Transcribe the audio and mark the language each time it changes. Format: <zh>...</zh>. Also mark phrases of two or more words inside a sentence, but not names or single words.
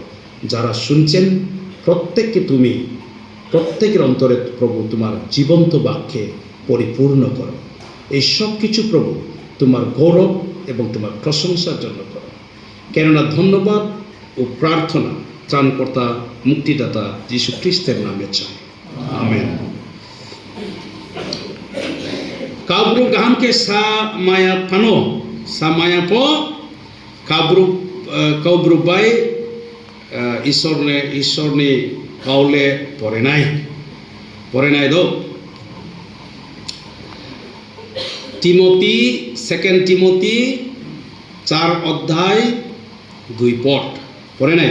<bn>যারা শুনছেন প্রত্যেককে তুমি প্রত্যেকের অন্তরে প্রভু তোমার জীবন্ত বাক্যে পরিপূর্ণ করো। এই সব কিছু প্রভু তোমার গৌরব এবং তোমার প্রশংসার জন্য করো, কেননা ধন্যবাদ ও প্রার্থনা ত্রাণকর্তা মুক্তিদাতা যীশু খ্রিস্টের নামে চাই, আমেন।</bn> <trp>Kabru gaham ke sa maya pano, sa maya po kabru bai ঈশ্বরনে কাউলে পড়ে নাই দো।</trp> <bn>টিমোথি 2 টিমোথি 4 অধ্যায় 2 পদ পড়ে নাই।</bn>